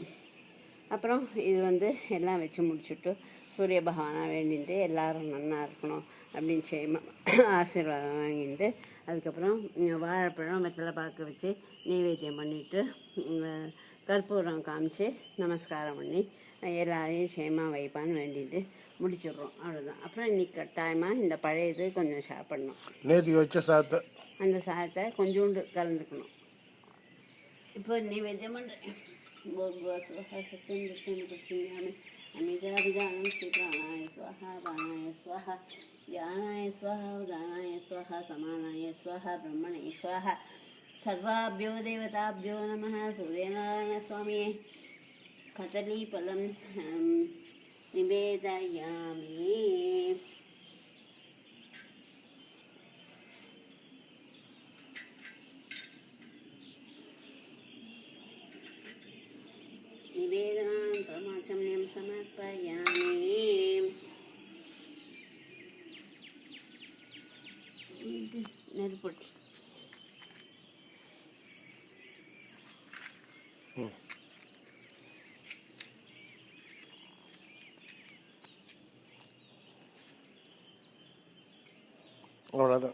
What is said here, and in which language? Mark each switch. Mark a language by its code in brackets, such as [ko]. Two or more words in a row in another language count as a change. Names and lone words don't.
[ta] அப்புறம் இது வந்து எல்லாம் வச்சு முடிச்சுட்டு சூரிய பகவானாக வேண்டிட்டு எல்லோரும் நல்லா இருக்கணும் அப்படின்னு ஆசீர்வாதம் வாங்கிட்டு, அதுக்கப்புறம் வாழைப்பழம் வெத்தலை பாக்கு வச்சு நைவேத்தியம் பண்ணிவிட்டு கற்பூரம் காமிச்சு நமஸ்காரம் பண்ணி எல்லாரையும் க்ஷேமாக வைப்பான்னு வேண்டிட்டு முடிச்சிடுறோம். அவ்வளோதான். அப்புறம் இன்றைக்கி கட்டாயமாக இந்த பழையது கொஞ்சம் சாப்பிடணும். நேற்றுக்கு வச்ச சாதத்தை, அந்த சாதத்தை கொஞ்சோண்டு கலந்துக்கணும். இப்போ நைவேத்தியம் பண்ணுறேன். [sa] भूर्भुवस्वः सत्यं विष्णुं पश्यामि अमिताभिधानं श्रीप्राणाय स्वाहा प्राणाय स्वाहा ज्ञानाय स्वाहा उदानाय स्वाहा समानाय स्वाहा ब्रह्मणे स्वाहा सर्वाभ्यो देवताभ्यो नमः. सूर्यनारायणस्वामी कदलीफलं निवेदयामि. निवेदनां प्रमाचम्यं समर्पयामि. [ta] நெருப்பொட்டி அவ்வளோதான்.